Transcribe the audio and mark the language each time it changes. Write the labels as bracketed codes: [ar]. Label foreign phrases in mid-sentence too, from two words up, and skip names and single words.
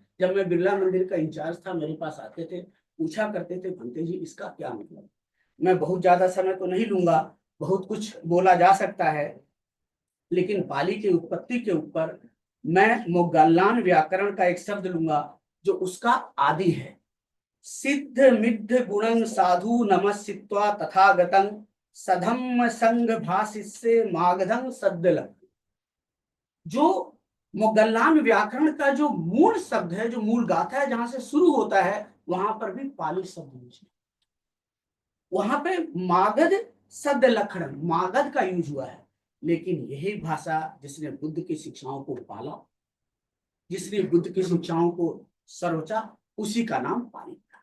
[hi] जब मैं बिरला मंदिर का इंचार्ज था, मेरे पास आते थे, पूछा करते थे, भंते जी इसका क्या मतलब। मैं बहुत ज्यादा समय तो नहीं लूंगा, बहुत कुछ बोला जा सकता है, लेकिन पाली की उत्पत्ति के ऊपर मैं मोगल्लान व्याकरण का एक शब्द लूंगा जो उसका आदि है। [pi] सिद्ध मिद्ध गुणं साधु नमस्सित्वा तथागतं सधम्म संग भाषिस्य मागधं सद्दल। [hi] जो मोगल्लान व्याकरण का जो मूल शब्द है, जो मूल गाथा है, जहां से शुरू होता है, वहां पर भी पाली शब्द यूज है। वहां पे मागध सद लक्षण मागध का यूज हुआ है, लेकिन यही भाषा जिसने बुद्ध की शिक्षाओं को पाला, जिसने बुद्ध की शिक्षाओं को सरोचा, उसी का नाम पाली था।